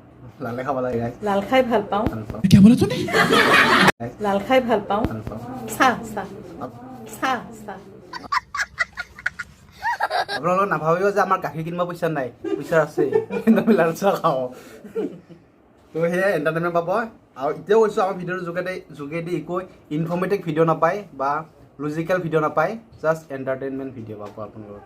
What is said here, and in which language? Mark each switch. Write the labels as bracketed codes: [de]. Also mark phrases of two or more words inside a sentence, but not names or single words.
[as] লালে খাব লাগে গাইস লাল খাই ভাল পাওঁ [hi] क्या बोला तूने? [as] লাল খাই ভাল পাওঁ চাহ আপোনালোকে নাভাবিব যে আমাৰ গাখীৰ কিনিব পইচা নাই পইচা আছে কিন্তু আমি লাল চাহ খাওঁ তো সেয়া এণ্টাৰটেইনমেণ্ট পাব আৰু এতিয়াও কৈছোঁ আমাৰ ভিডিঅ'ৰ যোগেদি একো [en] informative video' [as] নাপায় বা [en] logical video' [as] নাপায় [en] just entertainment video' [as] পাব আপোনালোকে